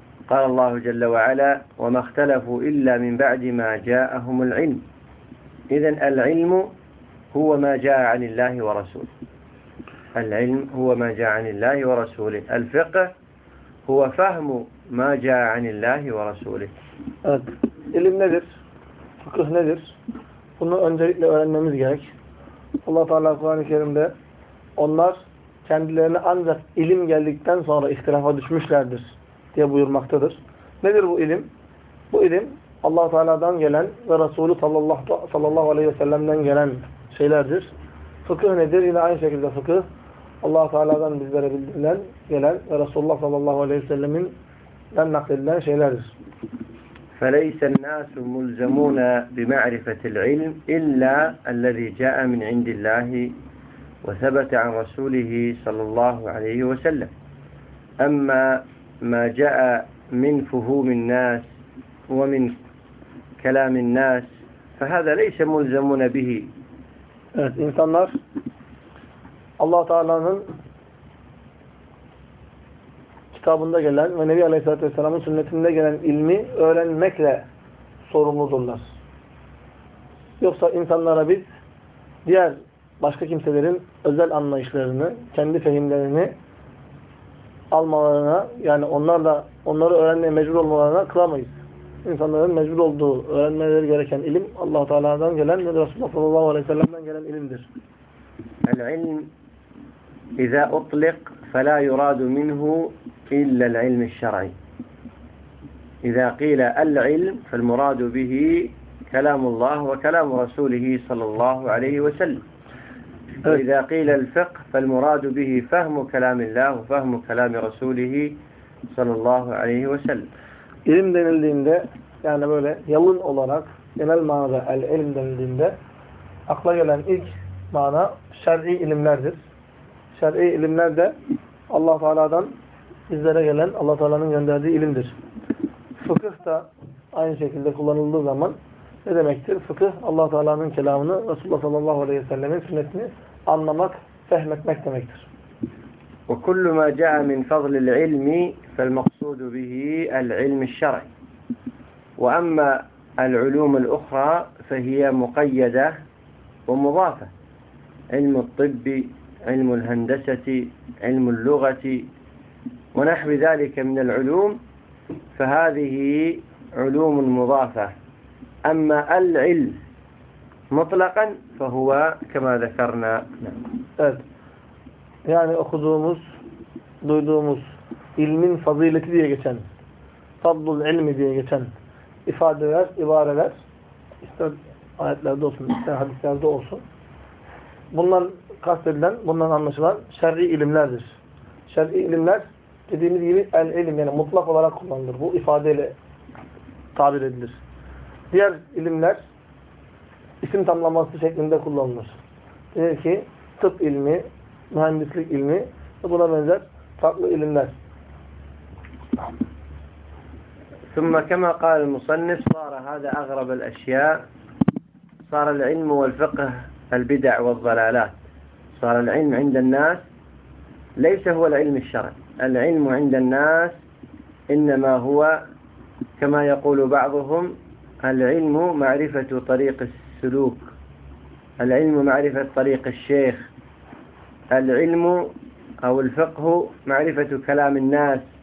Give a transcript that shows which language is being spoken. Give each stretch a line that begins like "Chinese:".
Arabic: قال الله جل وعلا: وما اختلفوا إلا من بعد ما جاءهم العلم. إذن العلم هو ما جاء عن الله ورسوله، العلم هو ما جاء عن الله ورسوله، الفقه هو فهم ما جاء عن الله ورسوله.
Turkish: İlim nedir? Fıkıh nedir? Bunu öncelikle öğrenmemiz gerek. Allah Teala Kur'an-ı Kerim'de onlar kendilerine ancak ilim geldikten sonra ihtilafa düşmüşlerdir diye buyurmaktadır. Nedir bu ilim? Bu ilim Allah-u Teala'dan gelen ve Resulü sallallahu aleyhi ve sellem'den gelen şeylerdir. Fıkıh nedir? Yine aynı şekilde fıkıh Allah-u Teala'dan bizlere bildirilen, gelen ve Resulullah sallallahu aleyhi ve sellem'den nakledilen şeylerdir.
Arabic: فَلَيْسَ النَّاسُ مُلْزَمُونَ بِمَعْرِفَةِ الْعِلْمِ إِلَّا الَّذِي جَاءَ مِنْ عِنْدِ اللَّهِ وَثَبَتَ عَنْ رَسُولِهِ sallallahu aleyhi ve sellem. أَمَّا ما جاء من فهوم الناس ومن كلام الناس فهذا ليس ملزمون به.
Turkish: Evet, insanlar Allah Teala'nın kitabında gelen ve Nebi Aleyhisselatü Vesselam'ın sünnetinde gelen ilmi öğrenmekle sorumludurlar. Yoksa insanlara biz diğer başka kimselerin özel anlayışlarını, kendi fehimlerini almalarına, yani onları öğrenmeye mecbur olmalarına kılamayız. İnsanların mecbur olduğu, öğrenmeleri gereken ilim Allah-u Teala'dan gelen ve Resulullah sallallahu aleyhi ve sellem'den gelen ilimdir.
Arabic: El-ilm izâ utliq felâ yuradu minhu illa el-ilmi şer'i. İzâ qîle el-ilm fel muradu bihi kelamullah ve kelamu rasulihi sallallahu aleyhi ve sellem. وإذا قيل الفقه فالمراد به فهم كلام الله وفهم كلام رسوله صلى الله عليه وسلم.
Turkish: İlim denildiğinde, yani böyle yalın olarak genel manada el ilim denildiğinde akla gelen ilk mana şer'i ilimlerdir. Şer'i ilimler de Allah-u Teala'dan bizlere gelen, Allah-u Teala'nın gönderdiği ilimdir. Fıkıh da aynı şekilde kullanıldığı zaman ne demektir? Fıkıh, Allah-u Teala'nın kelamını, Resulullah sallallahu aleyhi ve sellem'in sünnetini anlamak, fehmetmek demektir.
Arabic: وكل ما جاء من فضل العلم فالمقصود به العلم الشرعي وأما العلوم الأخرى فهي مقيدة ومضافة علم الطب علم الهندسة علم اللغة ونحو ذلك من العلوم فهذه علوم مضافة أما العلم مطلقا فهو كما ذكرنا
Turkish: Yani okuduğumuz, duyduğumuz ilmin fazileti diye geçen, fadlul ilmi diye geçen ifadeler, ibareler, ister ayetlerde olsun, ister hadislerde olsun, bunlar kastedilen, bundan anlaşılan şer'i ilimlerdir. Şer'i ilimler dediğimiz gibi el ilim, yani mutlak olarak kullanılır. Bu ifadeyle tabir edilir. Diğer ilimler isim tamlaması şeklinde kullanılır. Diyor ki tıp ilmi, mühendislik ilmi ve buna benzer farklı ilimler.
Arabic: ثم كما قال المصنف صار هذا أغرب الأشياء صار العلم والفقه البدع والضلالات صار العلم عند الناس ليس هو العلم الشرعي العلم عند الناس إنما هو كما يقول بعضهم العلم معرفة طريق السلوك العلم معرفة طريق الشيخ العلم أو الفقه معرفة كلام الناس